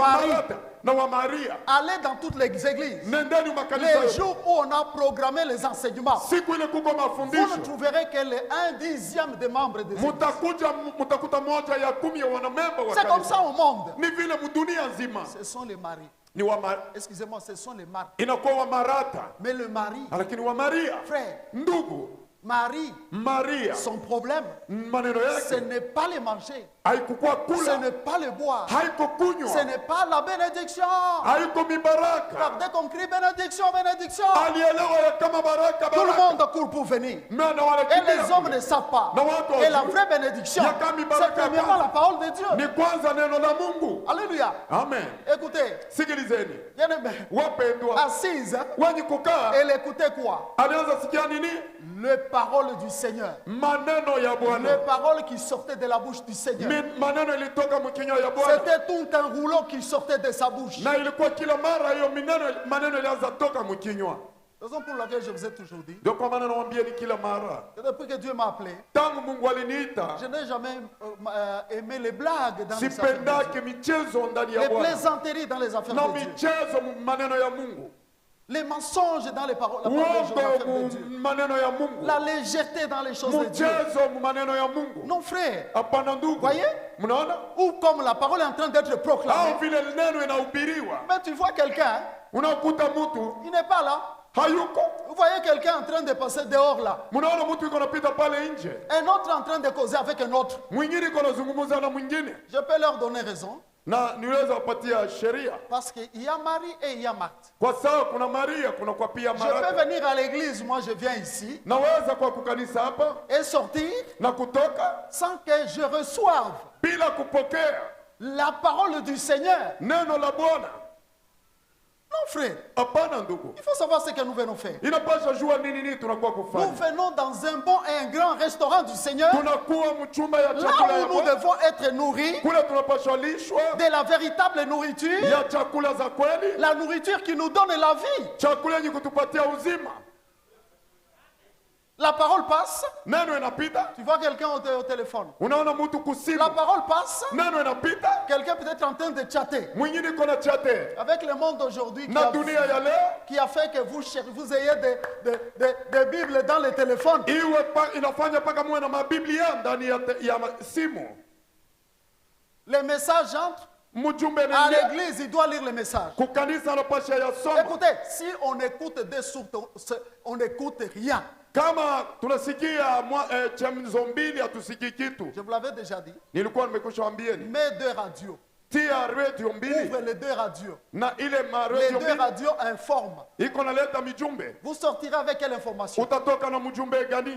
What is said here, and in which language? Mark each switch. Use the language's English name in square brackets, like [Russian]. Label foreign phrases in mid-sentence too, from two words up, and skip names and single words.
[French] Marie. [Swahili] Martha na wa Maria. [French] Allez dans toutes les églises. [Swahili] Nendeni makanisa [French] Les [Swahili] yote. [French] jours où on a programmé les enseignements, [Swahili] Siku ile kuko [French] vous ne [Swahili] mafundisho, [French] trouverez que les 1/10 des membres des églises. [Swahili] mutakuta moja ya 10 ya wanamemba wa [French] C'est comme [Swahili] kanisa. [French] ça au monde. [Swahili] Ni vile mdunia nzima [French] Ce sont les maris. [Swahili] ni wa [French] Excusez-moi, ce sont les maris. [Swahili] inakuwa wa Marata, [French] Mais le mari, [Swahili] lakini wa Maria, [French] frère, [Swahili] ndugu [French] Marie, [Swahili] Maria, [French] son problème, [Swahili] maneno [French] ce [Swahili] yake [French] n'est pas le manger, [Swahili] haikukuwa [French] ce [Swahili] kula, [French] n'est pas le boire, [Swahili] haiko [French] ce [Swahili] kunywa, [French] n'est pas la bénédiction. [Swahili] haiko mibaraka. [French] Car dès qu'on crie bénédiction, bénédiction, [Swahili] Alielewa ya kama baraka [French] tout le [Swahili] baraka. [French] monde court pour venir. [Swahili] Mena [French] Et [Swahili] wanakimbia [French] les hommes [Swahili] kule. [French] ne savent pas. [Swahili] Na watu [French] Et la [Swahili] hawajui. [French] vraie bénédiction, [Swahili] Ya kama [French] c'est [Swahili] baraka [French] premièrement [Swahili] kwanza. [French] la parole de Dieu. [Swahili] Ni kwanza neno la Mungu. [French] Alléluia. [Swahili] Amen. [French] Écoutez, [Swahili] Sikilizeni [French] bien-aimé, [Swahili] wapendwa, [French] assise, [Swahili] wenye kukaa [French] elle écoutait quoi? [Swahili] alianza sikia nini? [French] Les paroles du Seigneur. [Swahili] Maneno ya [French] Les [Swahili] Bwana. [French] paroles qui sortaient de la bouche du Seigneur. [Swahili] Maneno ilitoka mkinywa ya Bwana, [French] C'était tout un rouleau qui sortait de sa bouche. [Swahili] na ilikuwa kila mara hiyo maneno ilianza toka mkinywa. [French] Raison pour laquelle je vous ai toujours dit [Swahili] Ndio kwa maana nawaambia ni kila mara, [French] que depuis que Dieu m'a appelé, [Swahili] tangu Mungu aliniita, [French] je n'ai jamais aimé les blagues dans les affaires de [Swahili] sipendake [French] Dieu. [Swahili] michezo ndani ya [French] Les [Swahili] Bwana [French] plaisanteries dans les affaires [Swahili] na [French] de Dieu. [Swahili] michezo maneno ya Mungu. [French] Les mensonges dans les paroles, la parole de [Swahili] uongo [French] Dieu. [Swahili] maneno ya Mungu, [French] La légèreté dans les choses de Dieu. [Swahili] mchezo maneno ya Mungu. [French] Non, frère. [Swahili] Hapana ndugu, [French] Voyez? [Swahili] mnaona [French] Ou comme la parole est en train d'être proclamée. [Swahili] au vile neno inahubiriwa, [French] Mais tu vois quelqu'un, [Swahili] unakuta mtu [French] il n'est pas là. [Swahili] hayuko. [French] Vous voyez quelqu'un en train de passer dehors là. [Swahili] Mnaona mtu yuko napita pale nje, [French] Un autre en train de causer avec un autre. [Swahili] mwingine yuko nazungumza na mwingine, [French] Je peux leur donner raison. [Swahili] na niweza kupatia sheria [French] Parce qu'il y a Marie et il y a Marthe. [Swahili] kwa sababu kuna Maria, kuna kwa pia [French] Je peux [Swahili] Martha. [French] venir à l'église, moi je viens ici, [Swahili] Naweza kwa kukanisa hapa [French] et sortir [Swahili] na kutoka [French] sans que je reçoive [Swahili] bila kupokea [French] la parole du Seigneur. [Swahili] neno la Bwana. [French] Non, frère. [Swahili] Hapana ndugu, [French] Il faut savoir ce que nous venons faire. [Swahili] inapaswa jua nini tunakuwa [French] Nous [Swahili] kufanya. [French] venons dans un bon et un grand restaurant du Seigneur, [Swahili] Tunakuwa mchumba ya [French] là [Swahili] chakula ya [French] où nous [Swahili] Bwana, [French] devons être nourris [Swahili] kule tunapaswa lishwa [French] de la véritable nourriture, [Swahili] ya chakula za kweli, [French] la nourriture qui nous donne la vie. [Swahili] chakula yenye kutupatia uzima. [French] La parole passe, [Swahili] Neno inapita, [French] tu vois quelqu'un au téléphone. [Swahili] unaona mtu kusimu, [French] La parole passe, [Swahili] neno inapita, [French] quelqu'un peut être en train de chatter. [Swahili] mwingine iko na chate [French] Avec le monde d'aujourd'hui [Swahili] na dunia ya leo, [French] qui a fait que vous ayez des Bibles dans les téléphones. [Swahili] inafanya mpaka muwe na mabiblia ndani ya simu. [French] Les messages entrent. [Swahili] Mjumbe [French] À [Swahili] ni [French] l'église, il doit lire les messages. [Swahili] kukanisa anapasha yasoma. [French] Écoutez, si on écoute des sources, on n'écoute rien. [Swahili] Kama tunasikia chemzo mbili hatusikii kitu. [French] Je vous l'avais déjà dit. [Swahili] Nilikuwa nimekusha ambieni, [French] Mets 2 radios. [Swahili] tia radio mbili [French] Ouvre les 2 radios. [Swahili] na ile [French] Les [Swahili] radio [French] 2 [Swahili] mbili [French] radios informent. [Swahili] iko naleta mijumbe. [French] Vous sortirez avec quelle information? [Swahili] Utatoka na mjumbe gani?